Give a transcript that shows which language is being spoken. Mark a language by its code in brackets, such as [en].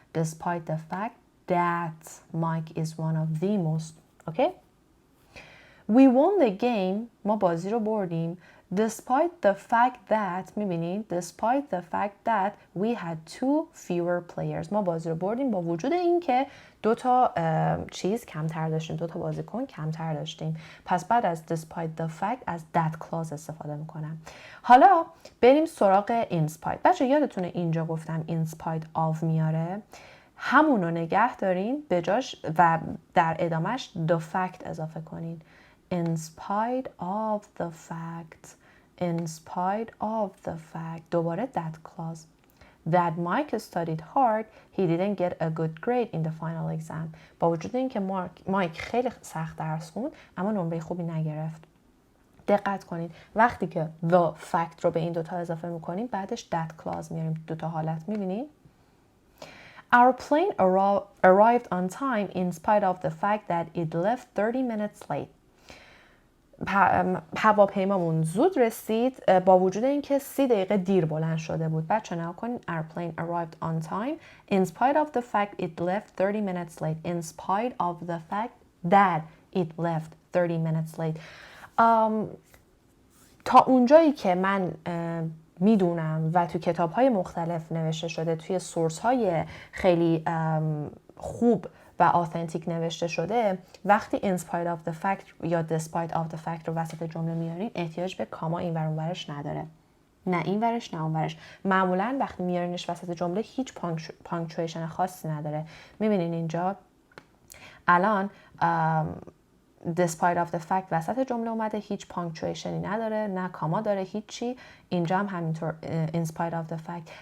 [en] Despite the fact that Mike is one of the most. Okay? We won the game. [fa] ما بازی رو بردیم. [en] Despite the fact that [fa] میبینید [en] despite the fact that we had two fewer players. [fa] ما بازی رو بردیم با وجود این که دو تا چیز کمتر داشتیم، دو تا بازیکن کمتر داشتیم. پس بعد از despite the fact از that clause استفاده میکنم. حالا بریم سراغ in spite. بچه یادتونه اینجا گفتم in spite of میاره. همون رو نگه دارین به جاش و در ادامهش the fact اضافه کنین. [en] In spite of the fact. In spite of the fact. [fa] دوباره [en] that clause. That Mike studied hard, he didn't get a good grade in the final exam. [fa] با وجود اینکه مایک خیلی سخت درس خوند اما نمره خوبی نگرفت. دقت کنید وقتی که the fact رو به این دوتا اضافه میکنیم بعدش that clause میاریم. دوتا حالت میبینید. [en] Our plane arrived on time in spite of the fact that it left 30 minutes late. [fa] هواپیمامون زود رسید با وجود اینکه 30 دقیقه دیر بلند شده بود. بچه نگاه کنین. [en] Our plane arrived on time in spite of the fact it left 30 minutes late. In spite of the fact that it left 30 minutes late. [fa] تا اونجایی که من میدونم و تو کتاب‌های مختلف نوشته شده، توی سورس‌های خیلی خوب و آثنتیک نوشته شده، وقتی in spite of the fact یا despite of the fact رو وسط جمله میارین احتیاج به کاما این ور اون ورش نداره. نه این ورش نه اون ورش. معمولاً وقتی میارینش وسط جمله هیچ پانکچویشن خاصی نداره. میبینین اینجا الان despite of the fact وسط جمله اومده، هیچ پانکچویشنی نداره، نه کاما داره، هیچی. اینجا هم همینطور [en] in spite of the fact.